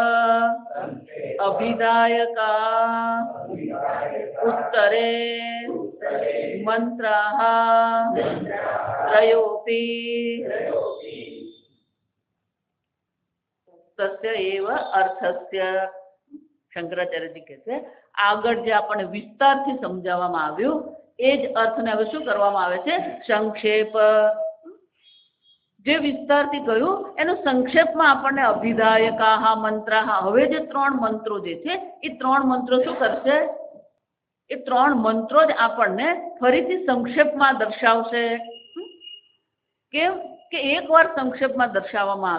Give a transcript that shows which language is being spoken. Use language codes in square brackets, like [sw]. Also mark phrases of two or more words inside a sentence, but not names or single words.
[sa] अभिधायका उत्तरे मंत्राः त्रयोपि उक्तस्य एव अर्थस्य शंकराचार्यजी [gu] कहते આગળ જે આપણે વિસ્તારથી સમજાવવામાં આવ્યું એ જ અર્થને હવે શું કરવામાં આવે છે સંક્ષેપ જે વિસ્તારથી કહ્યું એનું સંક્ષેપમાં આપણને [sa] અભિધાયકાહ મંત્રાહ [gu] હવે જે ત્રણ મંત્રો જે છે એ ત્રણ મંત્રો શું કરશે એ ત્રણ મંત્રો જ આપણને ફરીથી સંક્ષેપમાં દર્શાવશે કેમ કે એકવાર સંક્ષેપમાં દર્શાવવામાં